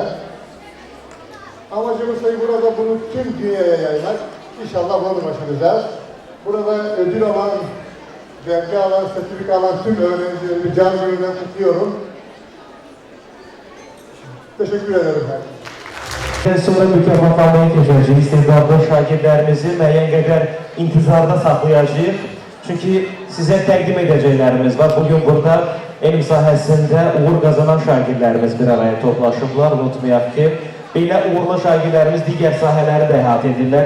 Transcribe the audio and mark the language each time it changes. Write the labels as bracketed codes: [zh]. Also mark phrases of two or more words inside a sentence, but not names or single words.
[tr] Amacımız tabii burada bunu tüm dünyaya yaymak. İnşallah bunu başaracağız. Burada ödül alan, belge alan, sertifika alan tüm öğrencilerimi can gönülden kutluyorum. Teşekkür ederim ben. [az] Sonra mükafatlanmaya keçəcəyik. İstedadlı şagirdlərimizi müəyyən qədər intizarda saxlayacağıq. Çünki sizə təqdim edəcəklərimiz var. Bugün burada elm sahəsində uğur qazanan şagirdlərimiz bir araya toplaşıblar. Unutmayaq ki, belə uğurlu şagirdlərimiz digər sahələri də əhatə edirlər.